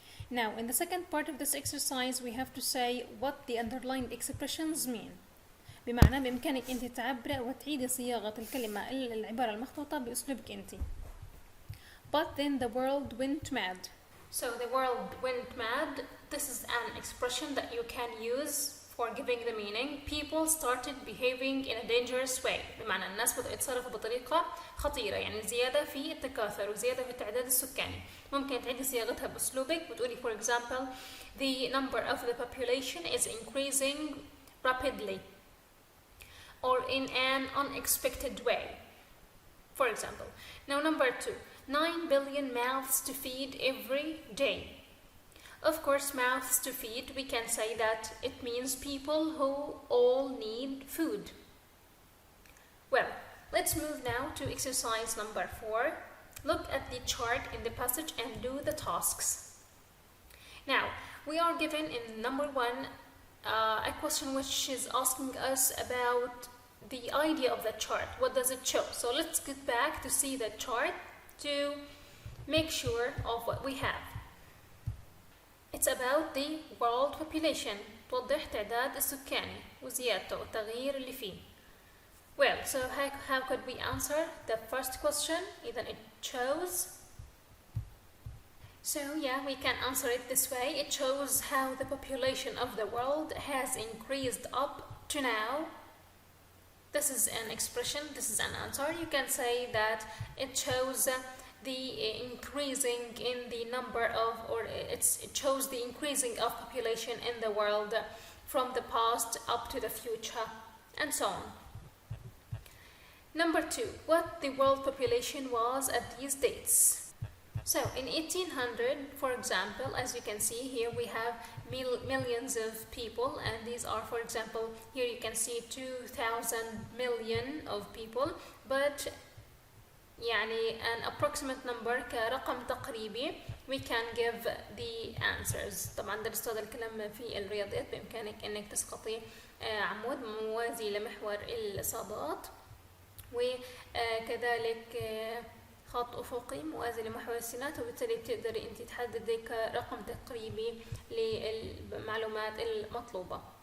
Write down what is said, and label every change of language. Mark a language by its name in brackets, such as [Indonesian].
[English] Now, in the second part of this exercise, we have to say what the underlined expressions mean. [Arabic] بمعنى بإمكانك أنت تعبر وتعيدي صياغة الكلمة العبارة المخطوطة بأسلوبك أنت. [English] But then the world went mad. So the world went mad. This is an expression that you can use for giving the meaning. People started behaving in a dangerous way. [Arabic] بمعنى الناس بدأوا يتصرفوا بطريقة خطيرة، يعني زيادة في التكاثر وزيادة في التعداد السكاني. ممكن تعيدي صياغتها بأسلوبك وتقولي [English] for example the number of the population is increasing rapidly or in an unexpected way, for example. Now number 2, 9 billion mouths to feed every day. Of course, mouths to feed, we can say that it means people who all need food. Well, let's move now to exercise number 4. Look at the chart in the passage and do the tasks. Now, we are given in number 1 a question which is asking us about the idea of the chart. What does it show? So let's get back to see the chart to make sure of what we have. It's about the world population. [Arabic] توضح تعداد السكاني وزيادته والتغيير اللي فيه. [English] Well, so how could we answer the first question? إذا it shows. So yeah, we can answer it this way. It shows how the population of the world has increased up to now. This is an expression, this is an answer. You can say that it shows the increasing in the number of, or it shows the increasing of population in the world from the past up to the future, and so on. Number 2, what the world population was at these dates. So in 1800, for example, as you can see here, we have millions of people, and these are, for example, here you can see 2,000 million of people, but يعني an approximate number [Arabic] كرقم تقريبي [English] we can give the answers. [Arabic] طبعا درست هذا الكلام في الرياضيات، بإمكانك أنك تسقطي عمود موازي لمحور الإصابات، وكذلك خط أفقي موازي لمحور السينات، وبالتالي تقدري أنت تحددي كرقم تقريبي للمعلومات المطلوبة.